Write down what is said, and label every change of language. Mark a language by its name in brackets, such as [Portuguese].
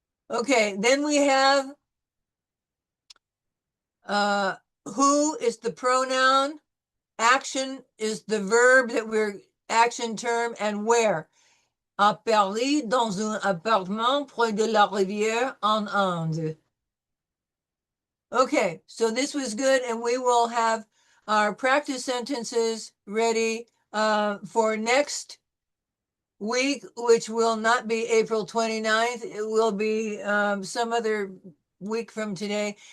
[English] Okay, then we have who is the pronoun, action is the verb that we're action term, and where. [French] À Paris, dans un appartement près de la rivière en Inde. [English] Okay, so this was good, and we will have our practice sentences ready for next week, which will not be April 29th. It will be some other week from today.